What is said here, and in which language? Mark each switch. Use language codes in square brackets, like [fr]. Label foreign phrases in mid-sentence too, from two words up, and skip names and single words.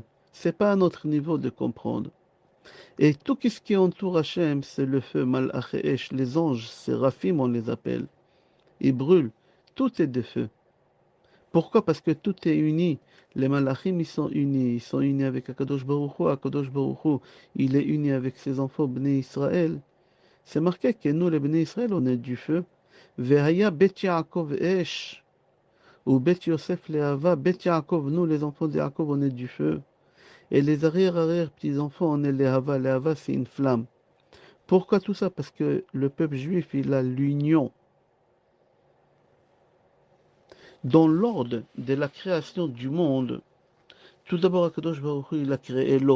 [fr] C'est pas à notre niveau de comprendre. Et tout ce qui entoure Hachem, c'est le feu, Malach et Esh, les anges, séraphim, on les appelle. Ils brûlent. Tout est de feu. Pourquoi? Parce que tout est uni. Les malachim, ils sont unis. Ils sont unis avec [he] הקדוש ברוך הוא. הקדוש ברוך הוא, [fr] il est uni avec ses enfants, [he] בני ישראל. [fr] C'est marqué que nous, les [he] בני ישראל, [fr] on est du feu. [he] והיה בית יעקב אש. ובית יוסף להבה. [fr] Bet Yaakov, nous, les enfants de Yaakov, on est du feu. Et les arrière-petits-enfants, on est les Hava. Les Hava, c'est une flamme. Pourquoi tout ça? Parce que le peuple juif, il a l'union. Dans l'ordre de la création du monde, tout d'abord, [he] הקדוש ברוך הוא, [fr] il a créé l'eau.